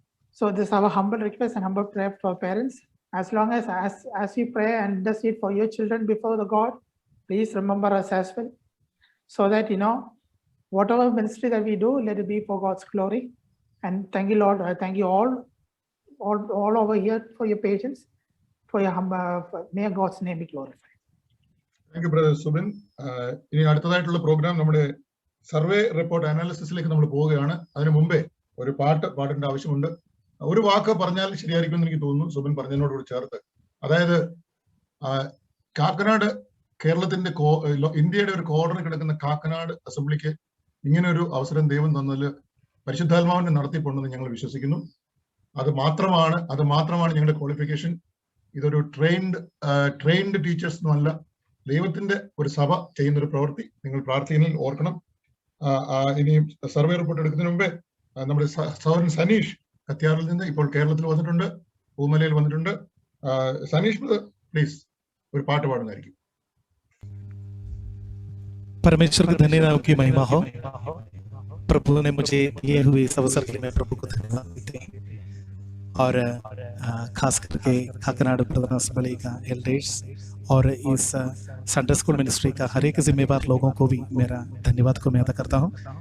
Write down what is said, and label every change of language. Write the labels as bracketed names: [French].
[English] So this is our humble request and humble prayer for parents. As long as you pray and intercede for your children before the God, please remember us as well, so that whatever ministry that we do, let it be for God's glory. And thank you, Lord. I thank you all over here for your patience, for your may God's name be glorified. Thank you, Brother Subin. [Malayalam] ഇനി അടുത്തതായിട്ടുള്ള programme നമ്മുടെ survey report അനാലിസിസിലേക്ക് നമ്മൾ പോവുകയാണ്. അതിനു മുമ്പേ ഒരു പാട്ടിന്റെ ആവശ്യമുണ്ട്. ഒരു വാക്ക് പറഞ്ഞാൽ ശരിയായിരിക്കുമെന്ന് എനിക്ക് തോന്നുന്നു, സുബിൻ പറഞ്ഞതിനോട് ചേർത്ത്. അതായത് കാക്കനാട്, കേരളത്തിന്റെ ഇന്ത്യയുടെ ഒരു കോർണറിൽ കിടക്കുന്ന കാക്കനാട് അസംബ്ലിക്ക് ഇങ്ങനെ ഒരു അവസരം ദൈവം തന്നതിൽ പരിശുദ്ധാത്മാവിന്റെ നടത്തിപ്പുണ്ടെന്ന് ഞങ്ങൾ വിശ്വസിക്കുന്നു. അത് മാത്രമാണ് ഞങ്ങളുടെ ക്വാളിഫിക്കേഷൻ. ഇതൊരു ട്രെയിൻഡ് ടീച്ചേഴ്സ് ഒന്നുമല്ല, ദൈവത്തിന്റെ ഒരു സഭ ചെയ്യുന്ന ഒരു പ്രവൃത്തി. നിങ്ങൾ പ്രാർത്ഥനയിൽ ഓർക്കണം. ഇനി സർവേ റിപ്പോർട്ട് എടുക്കുന്നതിന് മുമ്പേ നമ്മുടെ സഹോദരൻ സനീഷ് കത്യാറിൽ നിന്ന് ഇപ്പോൾ കേരളത്തിൽ വന്നിട്ടുണ്ട്, പൂമലയിൽ വന്നിട്ടുണ്ട്. സനീഷ് പ്ലീസ് ഒരു പാട്ട് പാടുന്നതായിരിക്കും. [Hindi] परमेश्वर का धन्यवाद की महिमा हो। प्रभु ने मुझे दिए हुए इस अवसर के लिए मैं प्रभु को धन्यवाद देते हैं, और खास करके काकनाड प्रधान असेंबली का एल्डर्स और इस संडे स्कूल मिनिस्ट्री का हर एक जिम्मेवार लोगों को भी मेरा धन्यवाद को मैं अदा करता हूँ।